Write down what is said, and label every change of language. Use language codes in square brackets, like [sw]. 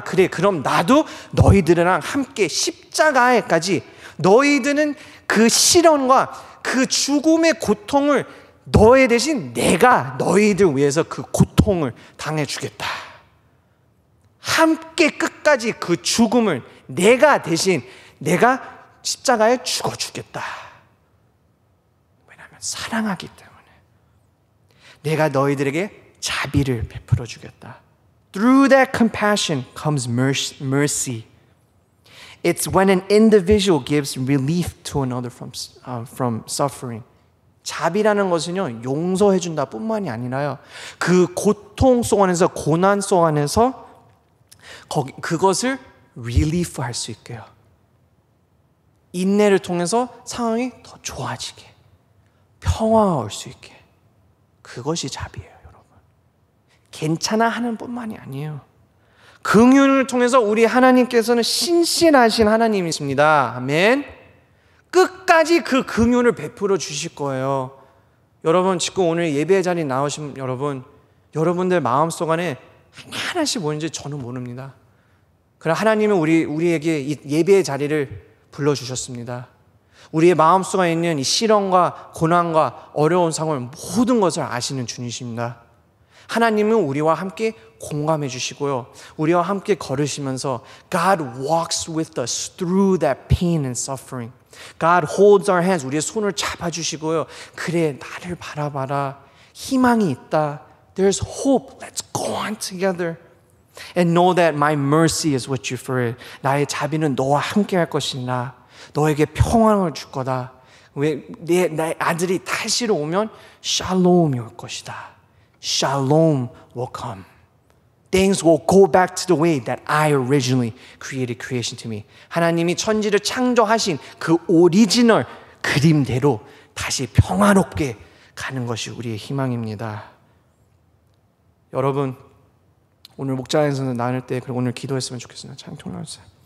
[ko] 그래, 그럼 나도 너희들이랑 함께 십자가에까지, 너희들은 그 시련과 그 죽음의 고통을 너희 대신 내가 너희들 위해서 그 고통을 당해주겠다. 함께 끝까지 그 죽음을 내가 대신 내가 십자가에 죽어주겠다. 왜냐하면 사랑하기 때문에. 내가 너희들에게 자비를 베풀어 주겠다. [en] Through that compassion comes mercy. It's when an individual gives relief to another from suffering. [ko] 자비라는 것은요, 용서해 준다 뿐만이 아니라요, 그 고통 속 안에서, 고난 속 안에서 그것을 relief 할 수 있게요. 인내를 통해서 상황이 더 좋아지게, 평화가 올 수 있게. 그것이 자비예요, 여러분. 괜찮아 하는 뿐만이 아니에요. 긍휼을 통해서 우리 하나님께서는 신실하신 하나님이십니다. 아멘. 끝까지 그 긍휼을 베풀어 주실 거예요. 여러분, 지금 오늘 예배 자리에 나오신 여러분들 마음속 안에 하나씩 뭔지 저는 모릅니다. 그러나 하나님은 우리에게 이 예배의 자리를 불러주셨습니다. 우리의 마음속에 있는 이 시련과 고난과 어려운 상황, 모든 것을 아시는 주님이십니다. 하나님은 우리와 함께 공감해 주시고요, 우리와 함께 걸으시면서 [en] God walks with us through that pain and suffering. God holds our hands. [ko] 우리의 손을 잡아주시고요, 그래, 나를 바라봐라, 희망이 있다. [en] There's hope. Let's go on together. And know that my mercy is with you for it. [ko] 나의 자비는 너와 함께 할 것이나 너에게 평안을 줄 거다. 왜 내 아들이 다시로 오면 샬롬이 올 것이다. [en] Shalom will come. Things will go back to the way that I originally created creation to me. [ko] 하나님이 천지를 창조하신 그 오리지널 그림대로 다시 평화롭게 가는 것이 우리의 희망입니다. 여러분, 오늘 목장에서는 나눌 때, 그리고 오늘 기도했으면 좋겠습니다. 찬양 올라주세요.